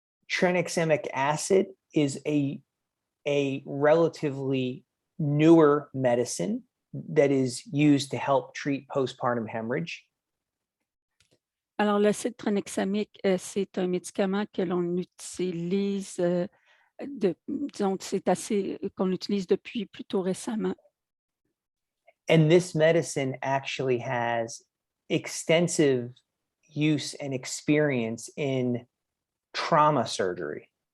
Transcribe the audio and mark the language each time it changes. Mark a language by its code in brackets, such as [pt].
[en] Tranexamic acid is a relatively newer medicine that is used to help treat postpartum hemorrhage. [fr] Alors, l'acide tranexamique, c'est un médicament que l'on utilise, disons que qu'on utilise depuis plutôt récemment. [en] And this medicine actually has extensive use and experience in trauma surgery.